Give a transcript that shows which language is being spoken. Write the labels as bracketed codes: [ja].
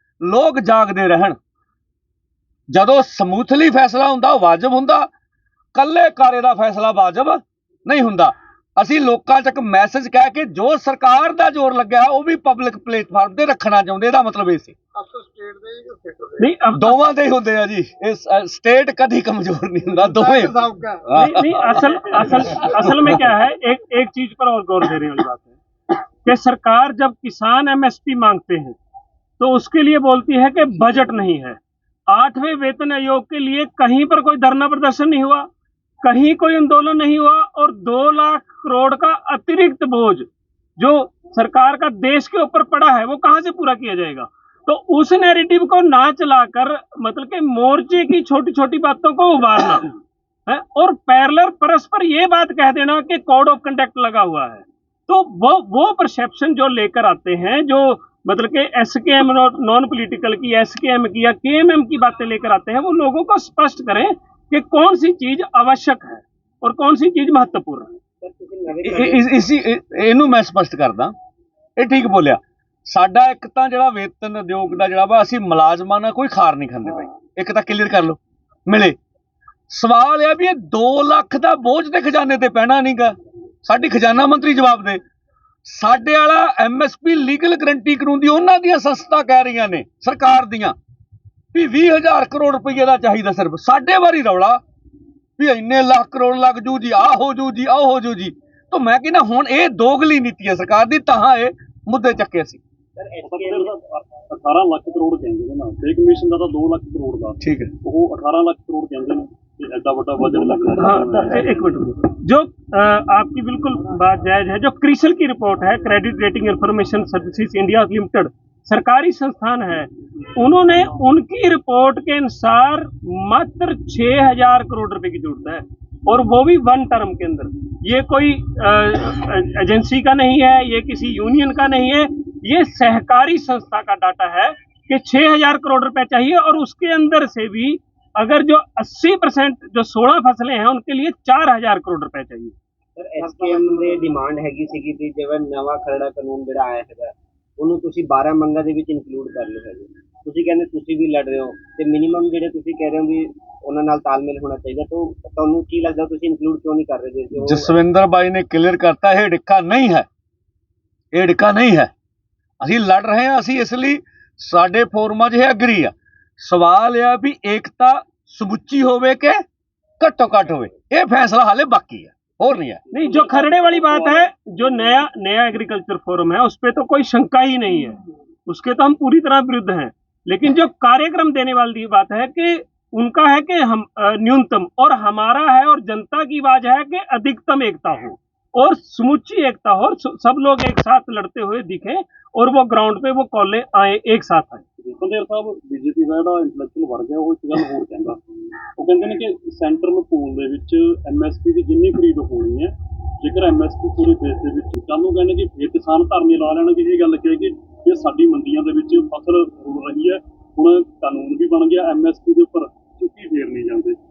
[pa] ਲੋਕ ਜਾਗਦੇ ਰਹਿਣ, ਜਦੋਂ ਸਮੂਥਲੀ ਫੈਸਲਾ ਹੁੰਦਾ ਉਹ ਵਾਜਬ ਹੁੰਦਾ, ਕੱਲੇ ਕਾਰੇ ਦਾ ਫੈਸਲਾ ਵਾਜਬ ਨਹੀਂ ਹੁੰਦਾ। ਅਸੀਂ ਲੋਕਾਂ ਤੱਕ ਮੈਸੇਜ ਕਹਿ ਕੇ ਜੋ ਸਰਕਾਰ ਦਾ ਜ਼ੋਰ ਲੱਗਿਆ ਉਹ ਵੀ ਪਬਲਿਕ ਪਲੇਟਫਾਰਮ ਤੇ ਰੱਖਣਾ ਚਾਹੁੰਦੇ, ਇਹਦਾ ਮਤਲਬ ਇਹ ਸੀ। [hi] नहीं अब [pa] ਦੋਵਾਂ ਦੇ ਹੀ ਹੁੰਦੇ ਆ ਜੀ, ਇਹ ਸਟੇਟ ਕਦੀ ਕਮਜ਼ੋਰ ਨਹੀਂ ਹੁੰਦਾ, ਦੋਵੇਂ। [hi] नहीं नहीं असल असल असल में क्या है, एक चीज पर और गौर देने वाली बात है कि सरकार जब किसान एमएसपी मांगते हैं तो उसके लिए बोलती है कि बजट नहीं है। 8वें वेतन आयोग के लिए कहीं पर कोई धरना प्रदर्शन नहीं हुआ, कहीं कोई आंदोलन नहीं हुआ, और 2 लाख करोड़ का अतिरिक्त बोझ जो सरकार का देश के ऊपर पड़ा है वो कहां से पूरा किया जाएगा। तो उस नैरेटिव को ना चलाकर मतलब कि मोर्चे की छोटी छोटी बातों को उबारना है और पैरेलल परस्पर ये बात कह देना कि कोड ऑफ कंडक्ट लगा हुआ है, तो वो परसेप्शन जो लेकर आते हैं, जो मतलब कि एसकेएम नॉन पॉलिटिकल की, एसकेएम की या केएमएम की बातें लेकर आते हैं, वो लोगों को स्पष्ट करें कि कौन सी चीज आवश्यक है और कौन सी चीज महत्वपूर्ण है। [pa] ਇਹਨੂੰ ਮੈਂ ਸਪਸ਼ਟ ਕਰਦਾ, ਇਹ ਠੀਕ ਬੋਲਿਆ। ਸਾਡਾ ਇੱਕ ਤਾਂ ਜਿਹੜਾ ਵੇਤਨ ਉਦਯੋਗ ਦਾ ਜਿਹੜਾ ਵਾ, ਅਸੀਂ ਮੁਲਾਜ਼ਮਾਂ ਨਾਲ ਕੋਈ ਖਾਰ ਨਹੀਂ ਖਾਂਦੇ ਭਾਈ, ਇੱਕ ਤਾਂ ਕਲੀਅਰ ਕਰ ਲਓ ਮਿਲੇ। ਸਵਾਲ ਇਹ ਵੀ ਇਹ 2 ਲੱਖ ਦਾ ਬੋਝ ਤੇ ਖਜ਼ਾਨੇ ਤੇ ਪੈਣਾ ਨਹੀਂਗਾ, ਸਾਡੀ ਖਜ਼ਾਨਾ ਮੰਤਰੀ ਜਵਾਬ ਦੇ। ਸਾਡੇ ਵਾਲਾ ਐਮਐਸਪੀ ਲੀਗਲ ਗਰੰਟੀ ਕਾਨੂੰਨ ਦੀ ਉਹਨਾਂ ਦੀਆਂ ਸੰਸਥਾ ਕਹਿ ਰਹੀਆਂ ਨੇ ਸਰਕਾਰ ਦੀਆਂ ਵੀ 20,000 ਕਰੋੜ ਰੁਪਏ ਦਾ ਚਾਹੀਦਾ ਸਿਰਫ। ਸਾਡੇ ਵਾਰੀ ਰੌਲਾ ਵੀ ਇੰਨੇ ਲੱਖ ਕਰੋੜ ਲੱਗ ਜੂ ਜੀ, ਆਹ ਹੋ ਜੂ ਜੀ, ਆਹ ਹੋ ਜੂ ਜੀ। ਤਾਂ ਮੈਂ ਕਹਿੰਦਾ ਹੁਣ ਇਹ ਦੋਗਲੀ ਨੀਤੀ ਹੈ ਸਰਕਾਰ ਦੀ, ਤਾਂ ਇਹ ਮੁੱਦੇ ਚੱਕੇ ਸੀ। 18 ਲੱਖ ਕਰੋੜ ਕਹਿੰਦੇ ਨੇ ਨਾ, ਤੇ ਕਮਿਸ਼ਨ ਦਾ ਤਾਂ 2 ਲੱਖ ਕਰੋੜ ਦਾ, ਠੀਕ ਹੈ, ਉਹ 18 ਲੱਖ ਕਰੋੜ ਕਹਿੰਦੇ ਨੇ ਕਿ ਐਡਾ ਵੱਡਾ ਬਜਟ ਲੱਗਦਾ। [hi] हाँ, एक मिनट, जो आपकी बिल्कुल बात जायज है। जो क्रिसल की रिपोर्ट है, credit rating information services India limited सरकारी संस्थान है, उन्होंने उनकी रिपोर्ट के अनुसार मात्र 6,000 करोड़ रुपए की जरूरत है, और वो भी 1 टर्म के अंदर। ये कोई एजेंसी का नहीं है, ये किसी यूनियन का नहीं है, ये सहकारी संस्था का डाटा है कि 6,000 करोड़ रुपए चाहिए, और उसके अंदर से भी अगर जो 80% जो 16 फसलें हैं उनके लिए 4,000 करोड़ रुपए चाहिए। [pa] ਸਰ ਐਸਕੇਐਮ ਦੇ ਡਿਮਾਂਡ ਹੈਗੀ ਸੀਗੀ ਵੀ ਜਿਵੇਂ ਨਵਾਂ ਖਰੜਾ ਕਾਨੂੰਨ ਜਿਹੜਾ ਆਇਆ ਹੈਗਾ ਉਹਨੂੰ ਤੁਸੀਂ 12 ਮੰਗਾਂ ਦੇ ਵਿੱਚ ਇਨਕਲੂਡ ਕਰ ਲਓ ਹੈਗੇ। ਤੁਸੀਂ ਕਹਿੰਦੇ ਤੁਸੀਂ ਵੀ ਲੜ ਰਹੇ ਹੋ ਤੇ ਮਿਨੀਮਮ ਜਿਹੜੇ ਤੁਸੀਂ ਕਹਿ ਰਹੇ ਹੋ ਵੀ ਉਹਨਾਂ ਨਾਲ ਤਾਲਮੇਲ ਹੋਣਾ ਚਾਹੀਦਾ, ਤਾਂ ਤੁਹਾਨੂੰ ਕੀ ਲੱਗਦਾ ਤੁਸੀਂ ਇਨਕਲੂਡ ਕਿਉਂ ਨਹੀਂ ਕਰ ਰਹੇ? ਜਸਵਿੰਦਰ ਬਾਈ ਨੇ ਕਲੀਅਰ ਕਰਤਾ, ਇਹ ਡਿੱਕਾ ਨਹੀਂ ਹੈ, ਇਹ ਡਿੱਕਾ ਨਹੀਂ ਹੈ। ਅਸੀਂ ਲੜ ਰਹੇ ਹਾਂ, ਅਸੀਂ ਇਸ ਲਈ ਸਾਡੇ ਫੋਰਮਾਂ 'ਚ ਇਹ ਐਗਰੀ ਆ। ਸਵਾਲ ਇਹ ਆ ਵੀ ਏਕਤਾ ਸਮੁੱਚੀ ਹੋਵੇ ਕਿ ਘੱਟੋ ਘੱਟ ਹੋਵੇ, ਇਹ ਫੈਸਲਾ ਹਾਲੇ ਬਾਕੀ ਹੈ, [hi] और नहीं है। नहीं, जो खरड़े वाली बात है, जो नया एग्रीकल्चर फोरम है, उस पर तो कोई शंका ही नहीं है, उसके तो हम पूरी तरह विरुद्ध हैं। लेकिन जो कार्यक्रम देने वाली बात है कि उनका है कि हम न्यूनतम, और हमारा है और जनता की आवाज है कि अधिकतम एकता हो और समूची एकता हो, सब लोग एक साथ लड़ते हुए दिखें और वो ग्राउंड पे वो कॉलें आए, एक साथ आए। ਬੰਦੇਰ ਸਾਹਿਬ, ਬੀਜੇਪੀ ਦਾ ਜਿਹੜਾ ਇੰਟੈਲੈਕਚੁਅਲ ਵਰਗ ਗਿਆ ਉਹ ਇੱਕ ਗੱਲ ਹੋਰ ਕਹਿੰਦਾ, ਉਹ ਕਹਿੰਦੇ ਨੇ ਕਿ ਸੈਂਟਰਲ ਪੂਲ ਦੇ ਵਿੱਚ ਐਮਐਸਪੀ ਦੀ ਜਿੰਨੀ ਖਰੀਦ ਹੋਣੀ ਹੈ, ਜੇਕਰ ਐਮਐਸਪੀ ਪੂਰੇ ਦੇਸ਼ ਦੇ ਵਿੱਚ, ਕੱਲ੍ਹ ਨੂੰ ਕਹਿੰਦੇ ਕਿ ਫਿਰ ਕਿਸਾਨ ਧਰਨੇ ਲਾ ਲੈਣਗੇ। ਇਹ ਗੱਲ ਕਹੇ ਕਿ ਇਹ ਸਾਡੀ ਮੰਡੀਆਂ ਦੇ ਵਿੱਚ ਫਸਲ ਰੁਲ ਰਹੀ ਹੈ, ਹੁਣ ਕਾਨੂੰਨ ਵੀ ਬਣ ਗਿਆ, ਐਮਐਸਪੀ ਦੇ ਉੱਪਰ ਚੁੱਕੀ ਫੇਰ ਨਹੀਂ ਜਾਂਦੇ।